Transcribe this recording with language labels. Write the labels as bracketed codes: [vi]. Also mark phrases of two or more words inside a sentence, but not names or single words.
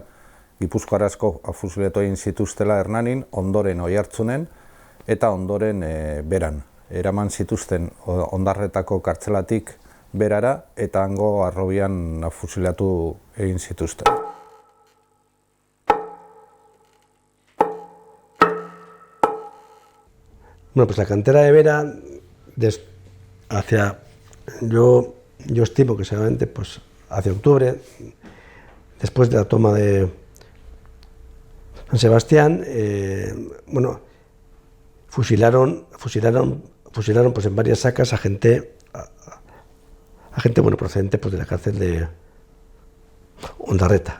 [eu] Gipuzkoar asko fusilatu egin zituztela Hernanin, ondoren Oiartzunen, eta ondoren Beran. Eraman zituzten Ondarretako kartzelatik Berara, eta hango Harrobian fusilatu egin zituzten. [es] Bueno, pues la cantera de Vera, yo estimo que seguramente pues, hacia octubre, después de la toma de San Sebastián, fusilaron pues, en varias sacas a gente procedente pues, de la cárcel de Ondarreta.